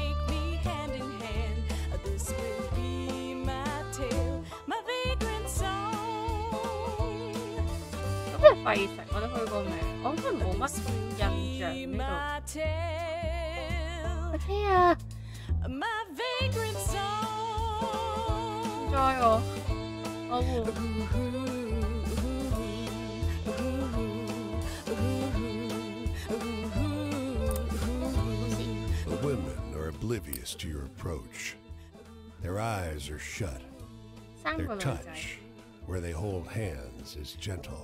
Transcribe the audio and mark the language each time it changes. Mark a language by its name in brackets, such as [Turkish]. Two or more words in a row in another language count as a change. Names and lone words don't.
[Cantonese] 咁即係費城，我都去過未？我真係冇乜印象呢度。架車啊！載我， [English] The women are oblivious to your approach. Their eyes are shut. Their touch, where they hold hands, is gentle.